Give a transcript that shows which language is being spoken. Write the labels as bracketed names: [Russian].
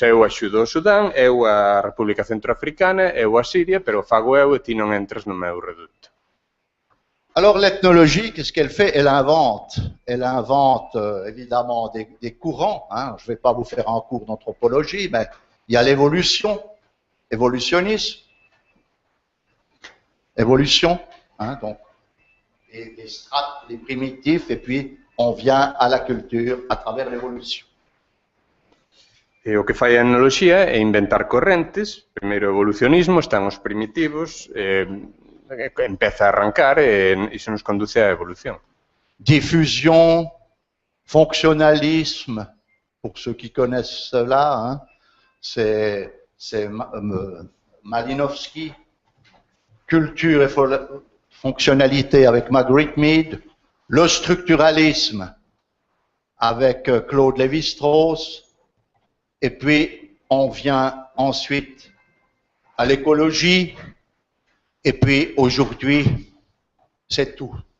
[Galician] Eu axudo o Sudán, eu a República Centroafricana, eu a Siria, pero fago eu e ti non entras no meu reduto. [French] Alors l'ethnologie, qu'est-ce qu'elle fait? Elle invente évidemment des courants. Hein. Je ne vais pas vous faire un cours d'anthropologie, mais il y a l'évolution, évolutionnisme, évolution, hein, donc les strates, les primitifs, et puis on vient à la culture à travers l'évolution. [Galician] E o que fai a etnoloxía é inventar correntes. Primeiro o evolucionismo, están os primitivos, empeza a arrancar e iso nos conduce á evolución. [French] Diffusion, fonctionnalisme, pour ceux qui connaissent cela, hein, c'est Malinowski, culture et fonctionnalité avec Margaret Mead, le structuralisme avec Claude Lévi-Strauss, et puis on vient ensuite à l'écologie, et puis aujourd'hui, c'est tout.